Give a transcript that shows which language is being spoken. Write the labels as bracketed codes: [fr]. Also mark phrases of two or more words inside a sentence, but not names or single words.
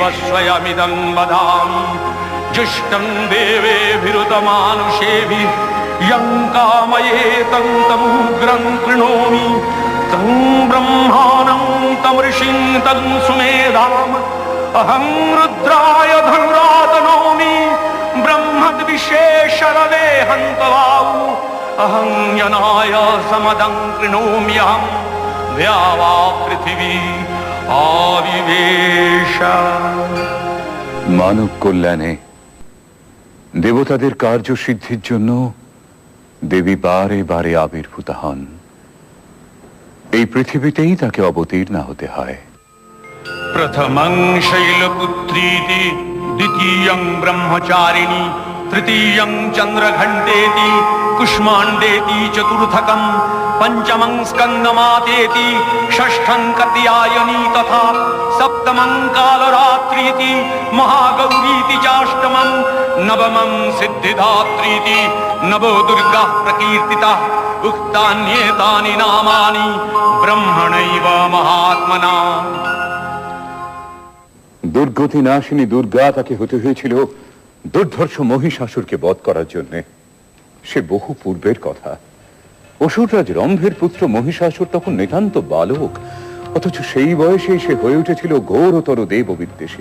[sa] स्वयमिदं वदामि जुष्टं देवेभिरुतमानुषेभिः यं कामये तं तमुग्रं कृणोमि तं ब्रह्माणं तं ऋषिं तं सुमेधाम् अहं रुद्राय धनुरातनोमि ब्रह्मद्विशेषरवे हन्तवाऊ अहं यनाय समदं कृणोम्यहं द्यावा पृथिवी आविवेश। [bn] মানব কল্যাণে দেবতাদের কার্যসিদ্ধির জন্য দেবী বারে বারে আবির্ভূত হন। এই পৃথিবীতেই তাকে অবতীর্ণ হতে হয়। [sa] प्रथमं शैलपुत्रीति द्वितीयं ब्रह्मचारिणी तृतीयं चन्द्रघण्टेति कुष्माण्डेति चतुर्थकं पंचमं स्कन्दमातेति षष्ठं कात्यायनी तथा सप्तमं कालरात्रीति महागौरीति चाष्टमं नवमं सिद्धिदात्रीति नवो दुर्गा प्रकीर्तिता उक्तान्येतानि नामानि ब्रह्मणैव महात्मना। [bn] দুর্গতি নাশিনী দুর্গা তাকে হতে হয়েছিল দুর্ধর্ষ মহিষাসুরকে বধ করার জন্য। সে বহু পূর্বের কথা। অসুররাজ রম্ভের পুত্র মহিষাসুর তখন নিতান্ত বালক, অথচ সেই বয়সেই সে হয়ে উঠেছিল ঘোরতর দেব বিদ্বেষী।